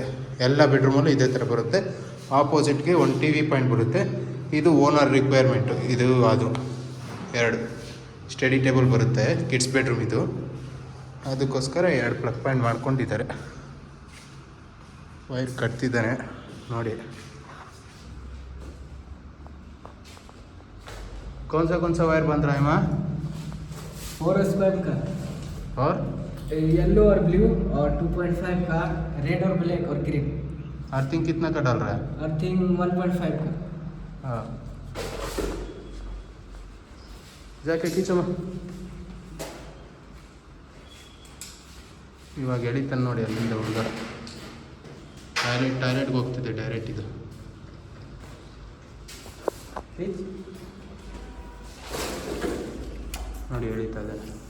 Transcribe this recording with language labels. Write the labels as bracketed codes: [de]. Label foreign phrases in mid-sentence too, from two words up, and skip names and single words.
[kn] ಎಲ್ಲ ಬೆಡ್ರೂಮಲ್ಲೂ ಇದೇ ಥರ ಬರುತ್ತೆ. ಆಪೋಸಿಟ್ಗೆ ಒಂದು [en] TV point [kn] ಬರುತ್ತೆ. ಇದು [en] owner requirement. [kn] ಇದು ಅದು 2 [en] study table [kn] ಬರುತ್ತೆ. [en] kids bedroom [kn] ಇದು, ಅದಕ್ಕೋಸ್ಕರ 2 [en] plug point [kn] ಮಾಡ್ಕೊಂಡಿದ್ದಾರೆ. ವೈರ್ ಕಟ್ತಿದ್ದಾನೆ ನೋಡಿ. [hi] कौन सा वायर बन रहा है माँ? 4S5 का और येलो और ब्लू, और 2.5 का रेड और ब्लैक और ग्रीन. अर्थिंग कितना का डाल रहा है? अर्थिंग 1.5 का. हाँ, जाके खींचಮ್ಮ. [kn] ಇವಾಗ ಎಳಿತಾನೆ ನೋಡಿ ಅಲ್ಲಿಂದ ಹುಡುಗ. ಟಾಯ್ಲೆಟ್ಗೆ ಹೋಗ್ತಿದೆ ಡೈರೆಕ್ಟ್. ಇದು ನೋಡಿ ಎಳಿತಾ ಇದೆ.